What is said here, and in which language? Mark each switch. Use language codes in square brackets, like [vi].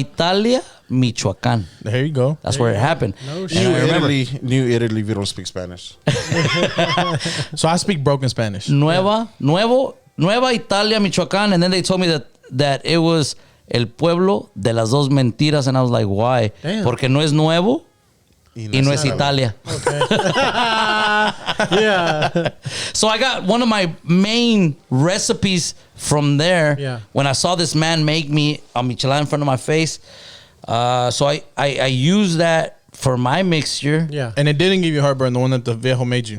[es] Italia, Michoacán. [en] There you go. That's where it happened. No And shit. I remember New Italy, if you don't speak Spanish. So I speak broken Spanish. Nueva Italia, Michoacán, and then they told me that it was [es] el pueblo de las dos mentiras, [en] and I was like, why? Damn. [es] Porque no es nuevo y no es Italia. [en] Yeah. So I got one of my main recipes from there. Yeah. When I saw this man make me a michelada in front of my face, so I used that for my mixture. Yeah. And it didn't give you heartburn, the one that the Viejo made you.